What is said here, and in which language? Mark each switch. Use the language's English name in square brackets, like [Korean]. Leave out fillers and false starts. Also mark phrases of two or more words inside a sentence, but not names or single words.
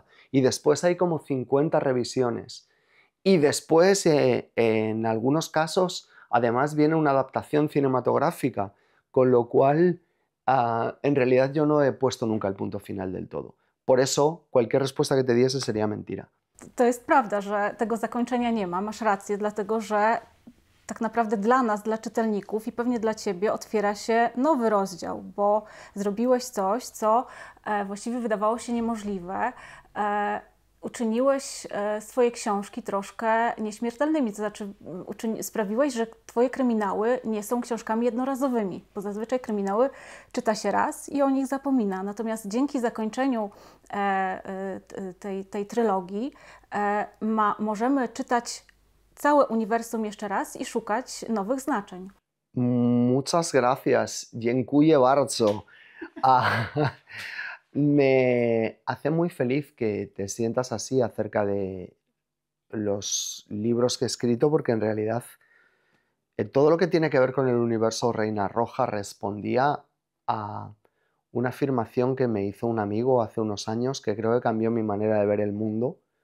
[Spanish] Y después hay como 50 revisiones. Y después, en algunos casos, además viene una adaptación cinematográfica, con lo cual en realidad yo no he puesto nunca el punto final del todo. Por eso cualquier respuesta que te diese sería mentira. [Polish] To jest prawda, że tego zakończenia nie ma. Masz rację, dlatego że tak naprawdę dla nas, dla czytelników i pewnie dla Ciebie otwiera się nowy rozdział, bo zrobiłeś coś, co właściwie wydawało się niemożliwe. Uczyniłeś swoje książki troszkę nieśmiertelnymi, to znaczy sprawiłeś, że Twoje kryminały nie są książkami jednorazowymi, bo zazwyczaj kryminały czyta się raz i o nich zapomina. Natomiast dzięki zakończeniu tej trylogii możemy czytać całe uniwersum jeszcze raz i szukać nowych znaczeń. [Spanish] Muchas gracias. [Polish] Dziękuję bardzo. [Spanish] Me hace muy feliz que te sientas así acerca de los libros que he escrito, porque en realidad todo lo que tiene que ver con el universo Reina Roja respondía a una afirmación que me hizo un amigo hace unos años que creo que cambió mi manera de ver el mundo.